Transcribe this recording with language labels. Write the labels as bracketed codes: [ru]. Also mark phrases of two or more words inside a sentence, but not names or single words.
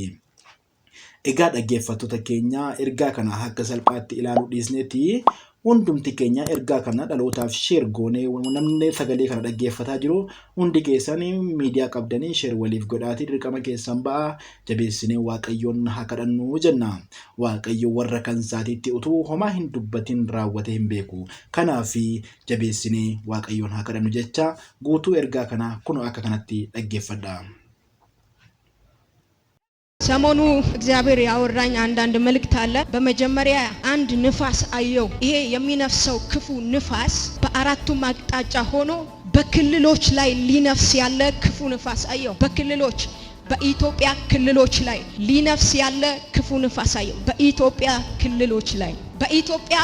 [om] Egaa dhaggeeffattoota keenya ergaa kana akka salphaatti ilaaluu dhiisneeti hundumti keenya ergaa kana dhalootaaf sheer goonee namni sagalee kana dhaggeeffataa jiru hundi keessan miidiyaa qabdanii sheer waliif godhaatii dirqama keessan ba'a jabeessinee Waaqayyoon haa kadhannu jenna. Waaqayyo warra kan isaatiitti utuu homaa hin dubbatin raawwate hin beeku. Kanaaf jabeessinee Waaqayyoon haa kadhannu jecha guutuu ergaa kana kunoo akka kanatti dhaggeeffadha. [am] ሰሞኑ እግዚአብሔር ያወራኝ አንዳንድ መልእክት አለ። በመጀመሪያ አንድ ንፋስ አየው። ይሄ የሚነፍሰው ክፉ ንፋስ በአራቱም አቅጣጫ ሆኖ በክልሎች ላይ ሊነፍስ ያለ ክፉ ንፋስ አየው። በክልሎች በኢትዮጵያ ክልሎች ላይ ሊነፍስ ያለ ክፉ ንፋስ አየው። በኢትዮጵያ ክልሎች ላይ በኢትዮጵያ